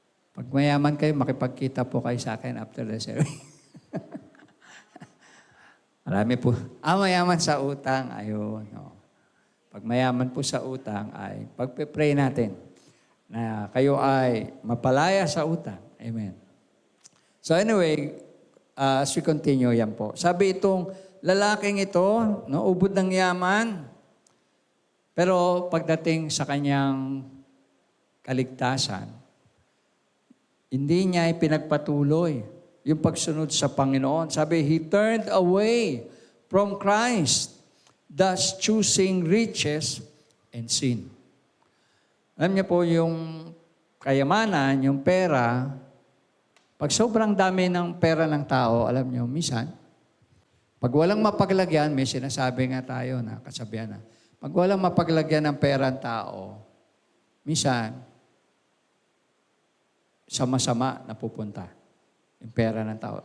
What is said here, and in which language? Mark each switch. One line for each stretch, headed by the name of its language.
Filipino: Pag mayaman kayo, makipagkita po kayo sa akin
English: after the service.
Filipino: Marami po. Mayaman sa utang. Ayun. No. Pag mayaman po sa utang, ay pagpe-pray natin na kayo ay mapalaya sa utang. Amen.
English: So anyway, as we continue,
Filipino: yan po. Sabi itong lalaking ito, no, ubod ng yaman, pero pagdating sa kanyang kaligtasan, hindi niya ipinagpatuloy yung pagsunod sa Panginoon. Sabi,
English: he turned away from Christ, thus choosing riches and sin.
Filipino: Alam niyo po, yung kayamanan, yung pera, pag sobrang dami ng pera ng tao, alam niyo, minsan, pag walang mapaglagyan, may sinasabi nga tayo na kasabihan na, pag walang mapaglagyan ng pera ng tao, minsan, sama-sama napupunta yung pera ng tao.